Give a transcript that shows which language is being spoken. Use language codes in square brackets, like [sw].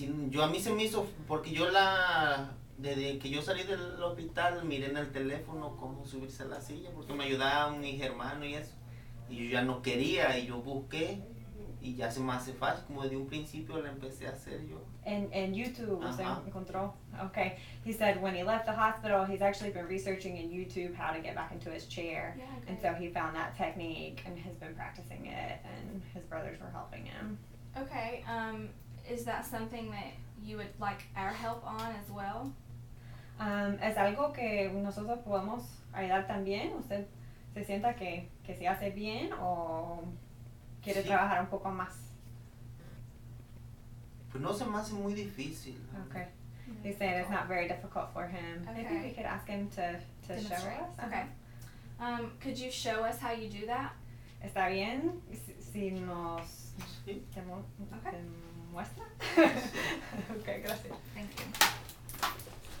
[es] Yo a mí se me hizo, porque desde que yo salí del hospital miré en el teléfono cómo subirse a la silla, porque me ayudaban mis hermanos y eso, y yo ya no quería y yo busqué y ya se me hace fácil, como desde un principio la empecé a hacer yo. En YouTube, usted Ajá. encontró? [en] Okay, he said when he left the hospital, he's actually been researching in YouTube how to get back into his chair, Yeah, and so he found that technique and has been practicing it, and his brothers were helping him. Okay. Is that something that you would like our help on as well? [es] ¿Es algo que nosotros podemos ayudar también? ¿Usted se sienta que se hace bien o quiere Sí. trabajar un poco más? Pues no se me hace muy difícil. [en] Okay. He's saying it's not very difficult for him. Maybe we Okay. could ask him to show Demonstrate. us. Okay. Could you show us how you do that? [es] ¿Está bien si nos Sí. te [en] Okay. [es] muestra? Okay, gracias. [en] Thank you.